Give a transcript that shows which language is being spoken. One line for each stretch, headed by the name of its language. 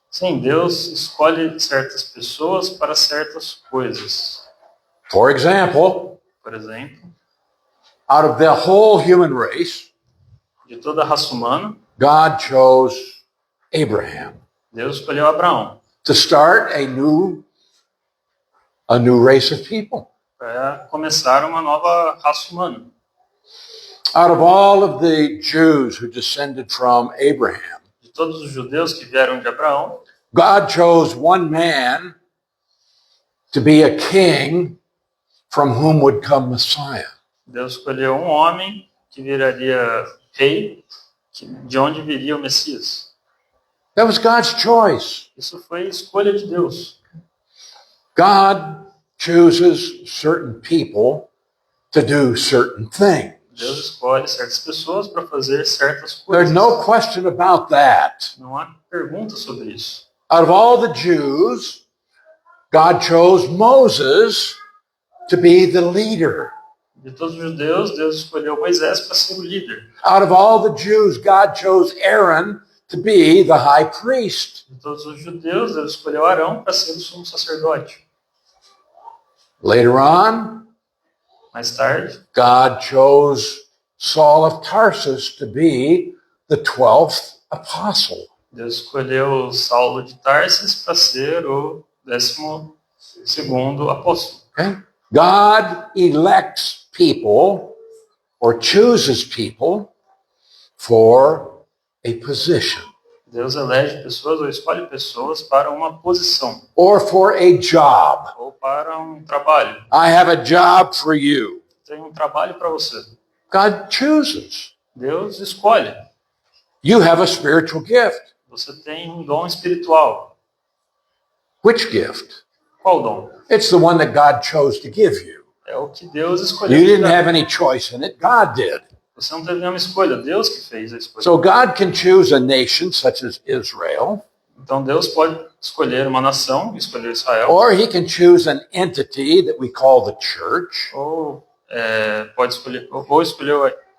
Portuguese: Sim, Deus escolhe certas pessoas para certas coisas.
English: For example,
Portuguese: Por exemplo,
English: out of the whole human race,
Portuguese: de toda a raça humana,
English: God chose Abraham
Portuguese: Deus escolheu Abraão
English: to start a new race of people.
Portuguese: para começar uma nova raça humana.
English: Out of all of the Jews who descended from Abraham,
Portuguese: De todos os judeus que vieram de Abraão,
English: God chose one man to be a king from whom would come Messiah.
Portuguese: Deus escolheu um homem que viraria rei, de onde viria o Messias.
English: That was God's choice.
Portuguese: Isso foi escolha de Deus.
English: God chooses certain people to do certain things.
Portuguese: Deus escolhe certas pessoas para fazer certas
English: There's
Portuguese: coisas.
English: no question about that.
Portuguese: Não há pergunta sobre isso.
English: Out of all the Jews, God chose Moses to be the leader.
Portuguese: De todos os judeus, Deus escolheu Moisés para ser o líder.
English: Out of all the Jews, God chose Aaron to be the high priest.
Portuguese: De todos os judeus, Deus escolheu Arão para ser o sumo sacerdote.
English: Later on,
Portuguese: Mais tarde,
English: God chose Saul of Tarsus to be the 12th apostle.
Portuguese: Deus escolheu Saulo de Tarsis para ser o 12º apóstolo.
English: Okay? God elects people or chooses people for a position
Portuguese: Deus elege pessoas ou escolhe pessoas para uma posição
English: or for a job.
Portuguese: ou para um trabalho.
English: I have a job for you.
Portuguese: Tem um trabalho para você.
English: God chooses.
Portuguese: Deus escolhe.
English: You have a spiritual gift.
Portuguese: Você tem um dom espiritual.
English: Which gift?
Portuguese: Qual dom?
English: It's the one that God chose to give you.
Portuguese: É o que Deus escolheu.
English: You didn't have any choice in it. God did.
Portuguese: Você não teve nenhuma escolha, Deus que fez a escolha.
English: So God can choose a nation such as Israel,
Portuguese: Então Deus pode escolher uma nação, escolher Israel,
English: or he can choose an entity that we call the church,
Portuguese: ou pode escolher, ou escolher,